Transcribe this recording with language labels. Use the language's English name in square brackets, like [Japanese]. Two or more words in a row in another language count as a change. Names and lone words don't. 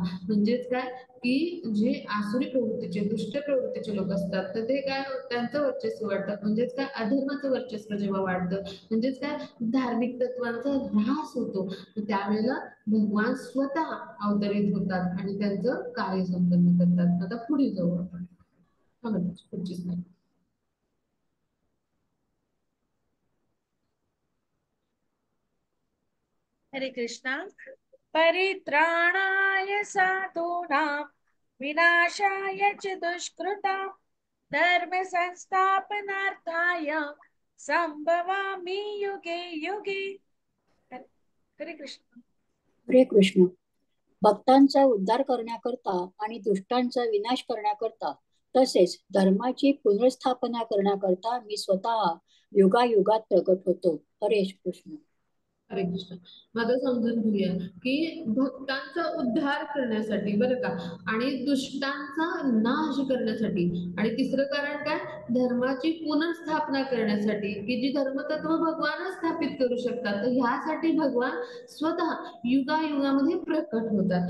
[Marathi] म्हणजेच काय की जे आसुरी प्रवृत्तीचे दुष्ट प्रवृत्तीचे लोक असतात तर ते काय त्यांचं वर्चस्व वाढतं. म्हणजेच काय अधर्माचं वर्चस्व जेव्हा वाढतं म्हणजेच काय धार्मिक तत्वांचा ऱ्हास होतो त्यावेळेला भगवान स्वतः अवतरित होतात आणि त्यांचं कार्य संपन्न करतात. आता पुढे जाऊ आपण पुढची slide. हरे कृष्णा. [Sanskrit] परित्राणाय साधूनां विनाशाय च दुष्कृतां धर्म संस्थापनार्थाय संभवामि युगे युगे. [Marathi] हरे कृष्ण. हरे कृष्ण. भक्तांचा उद्धार करण्याकरता आणि दुष्टांचा विनाश करण्याकरता तसेच धर्माची पुनर्स्थापना करण्याकरता मी स्वतः युगायुगात प्रकट होतो. हरे कृष्ण. हरे कृष्ण. माझं समजून घेऊया की भक्तांचा उद्धार करण्यासाठी बरं का आणि दुष्टांचा नाश करण्यासाठी आणि तिसरं कारण काय धर्माची पुनर्स्थापना करण्यासाठी की जी धर्मतत्व भगवानच स्थापित करू शकतात तर ह्यासाठी भगवान स्वतः युगायुगामध्ये प्रकट होतात.